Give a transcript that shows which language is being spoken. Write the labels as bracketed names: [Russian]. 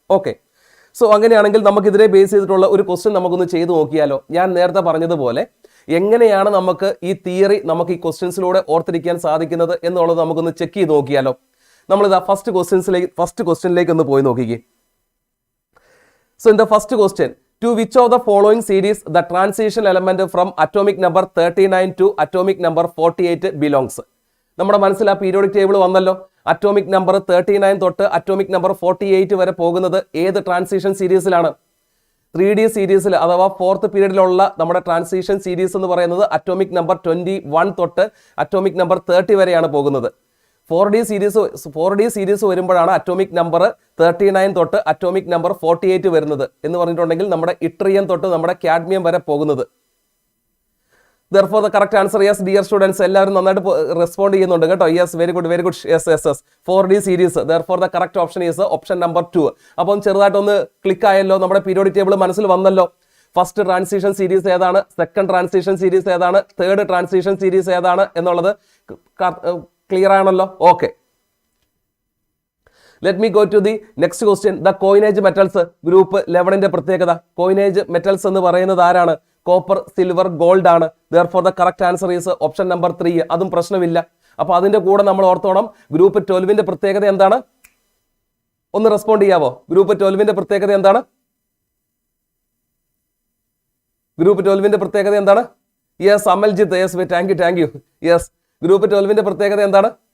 [Malayalam] Okay, so അങ്ങനെയാണെങ്കിൽ നമുക്കിതിനെ base ചെയ്തിട്ടുള്ള ഒരു ക്വസ്റ്റ്യൻ നമുക്കൊന്ന് ചെയ്തു നോക്കിയാലോ. ഞാൻ നേരത്തെ പറഞ്ഞതുപോലെ എങ്ങനെയാണ് നമുക്ക് ഈ തിയറി നമുക്ക് ഈ ക്വസ്റ്റ്യൻസിലൂടെ ഓർത്തിരിക്കാൻ സാധിക്കുന്നത് എന്നുള്ളത് നമുക്കൊന്ന് ചെക്ക് ചെയ്ത് നോക്കിയാലോ. നമ്മളിതാ ഫസ്റ്റ് ക്വസ്റ്റ്യനിലേക്ക് ഒന്ന് പോയി നോക്കിക്കേ. [English] So in the first question, to which of the following series the transition element from atomic number 39 to atomic number 48 belongs? [Malayalam] നമ്മുടെ മനസ്സിൽ ആ പീരിയോഡിക് ടേബിൾ വന്നല്ലോ. അറ്റോമിക് നമ്പർ 39 തൊട്ട് അറ്റോമിക് നമ്പർ 48 വരെ പോകുന്നത് ഏത് ട്രാൻസിഷൻ സീരീസിലാണ്? 3D സീരീസിൽ അഥവാ 4th പീരീഡിലുള്ള നമ്മുടെ ട്രാൻസിഷൻ സീരീസ് എന്ന് പറയുന്നത് അറ്റോമിക് നമ്പർ 21 തൊട്ട് അറ്റോമിക് നമ്പർ 30 വരെയാണ് പോകുന്നത്. 4D സീരീസ് വരുമ്പോഴാണ് അറ്റോമിക് നമ്പർ 39 തൊട്ട് അറ്റോമിക് നമ്പർ 48 വരുന്നത് എന്ന് പറഞ്ഞിട്ടുണ്ടെങ്കിൽ നമ്മുടെ ഇട്രിയം തൊട്ട് നമ്മുടെ കാഡ്മിയം വരെ പോകുന്നത്. [English] Therefore the correct answer, yes dear students, [Malayalam] എല്ലാവരും നന്നായിട്ട് റെസ്പോണ്ട് ചെയ്യുന്നുണ്ട് കേട്ടോ. [English] Yes, very good. Yes 4D series. Therefore the correct option is option number 2. [Malayalam] അപ്പം ചെറുതായിട്ടൊന്ന് ക്ലിക്ക് ആയല്ലോ, നമ്മുടെ പീരിയോഡിക് ടേബിൾ മനസ്സിൽ വന്നല്ലോ. ഫസ്റ്റ് ട്രാൻസിഷൻ സീരീസ് ഏതാണ്, സെക്കൻഡ് ട്രാൻസിഷൻ സീരീസ് ഏതാണ്, തേർഡ് ട്രാൻസിഷൻ സീരീസ് ഏതാണ് എന്നുള്ളത് ക്ലിയർ ആണല്ലോ. [English] Okay, let me go to the next question. [Malayalam] The coinage metals group 11ന്റെ പ്രത്യേകത. കോയിനേജ് മെറ്റൽസ് എന്ന് പറയുന്നത് ആരാണ്? [English] Copper, silver, gold ആണ്. Therefore the correct answer is option number 3. [Malayalam] അതും പ്രശ്നമില്ല. അപ്പൊ അതിന്റെ കൂടെ നമ്മൾ ഓർത്തോണം ഗ്രൂപ്പ് 12ന്റെ പ്രത്യേകത എന്താണ്? ഒന്ന് റെസ്പോണ്ട് ചെയ്യാവോ? ഗ്രൂപ്പ് 12ന്റെ പ്രത്യേകത എന്താണ്? ഗ്രൂപ്പ് 12ന്റെ പ്രത്യേകത എന്താണ്? Yes, Amaljith. Yes, thank you. Yes, group 12ന്റെ പ്രത്യേകത എന്താണ്?